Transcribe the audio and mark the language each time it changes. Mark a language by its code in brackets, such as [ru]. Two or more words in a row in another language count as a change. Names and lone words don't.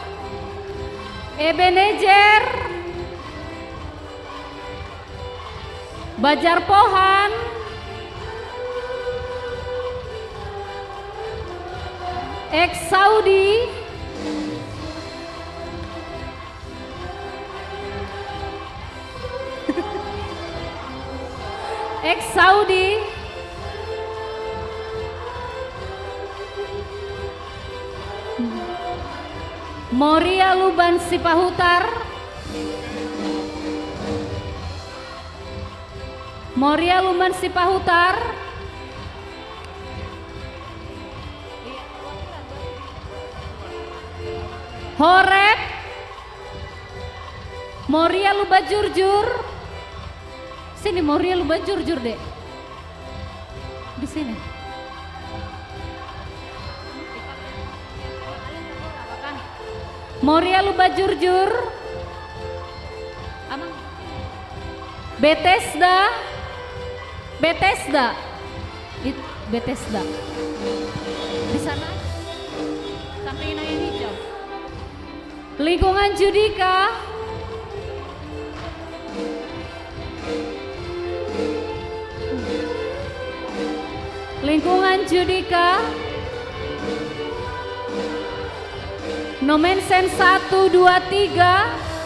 [id] Ebenezer Bajar Pohan, ex Saudi, ex Saudi, Moria Luban Sipahutar, Moria Luman Sipahutar, Horep, Moria Luba Jurjur, sini Moria Luba Jurjur deh, di sini. Moria Luba Jurjur, Amang, Bethesda. Bethesda, Bethesda, di sana samping yang hijau. Lingkungan Judika, lingkungan Judika, Nomensen 1, 2, 3.